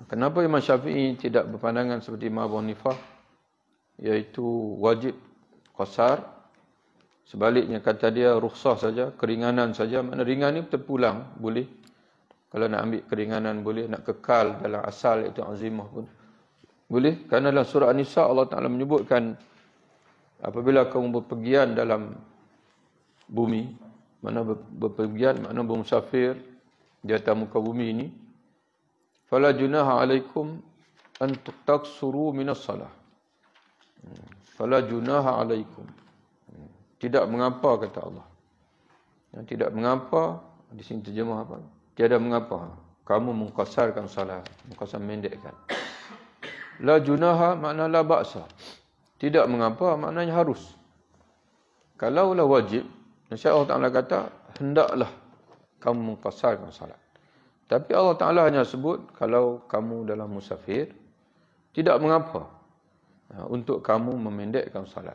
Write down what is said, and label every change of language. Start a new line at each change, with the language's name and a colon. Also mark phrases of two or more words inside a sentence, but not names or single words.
Malay: Kenapa Imam Syafi'i tidak berpandangan seperti Imam Abu Hanifah? iaitu wajib qasar. Sebaliknya kata dia rukhsah saja, keringanan saja. Makna ringan ni terpulang, boleh. Kalau nak ambil keringanan boleh, nak kekal dalam asal iaitu azimah pun boleh. Kerana dalam surah An-Nisa Allah Ta'ala menyebutkan apabila kamu berpergian dalam bumi, mana berpergian, makna bermusafir di atas muka bumi ini,
Arabic: فلا جناح عليكم أن تقصروا من الصلاة. فلا جناح عليكم.
Malay: Tidak mengapa, kata Allah. Yang tidak mengapa, di sini terjemah apa? Tiada mengapa kamu mengqasarkan salat, mengqasar mendekkan.
Arabic: لا جناح makna لا بأس.
Malay: Tidak mengapa maknanya harus. Kalaulah wajib,
Arabic: إن شاء الله تعالى
Malay: kata, hendaklah kamu mengqasarkan salat. Tapi Allah Ta'ala hanya sebut, kalau kamu dalam musafir, tidak mengapa untuk kamu memendekkan salat.